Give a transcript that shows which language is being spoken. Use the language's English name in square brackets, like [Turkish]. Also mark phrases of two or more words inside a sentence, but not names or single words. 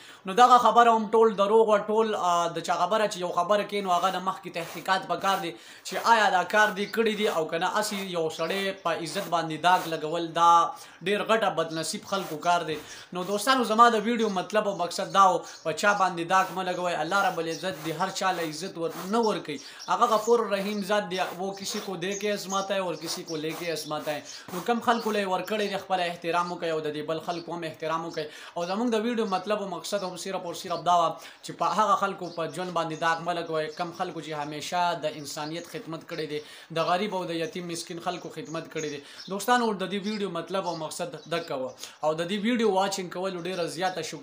[Pashto] نو دغه خبره هم ټول دروغ او ټول د چا خبره چې یو خبره کوي نو هغه د مخکې تحقیقات پکار دي چې آیا دا کار دی کړی دی او کنه اسی یو سړی په عزت باندې داغ لګول دا ډیر غټه بدنصیب خلکو کار دی. نو دوستانو زما د ویډیو مطلب او مقصد دا و په چا باندې داغ مه لګوئ. الله رب العزت دی هر چا له عزت نه ورکوي. هغه غفور رحیم ذات دی [Urdu] وہ کسی کو دے کے ازماتا ہے اور کسی کو لے کے ازماتا ہے. [Pashto] نو کم خلکو له ورکړی دی خپل احترام وکړي او د دې بل خلکو هم احترام وکړي او زموږ د ویډیو مطلب او مقصد هم صرف دا و چې په هغه خلکو په ژوند باندې داغ مه لګوئ کم خلکو چې همیشه د انسانیت خدمت کړی دی د غریب او د یتیم مسکین خلکو خدمت کړی دی. دوستانو د دې ویډیو مطلب او مقصد دغه و او د دې [English] video watching [Pashto] کول ډیره زیاته شکریا.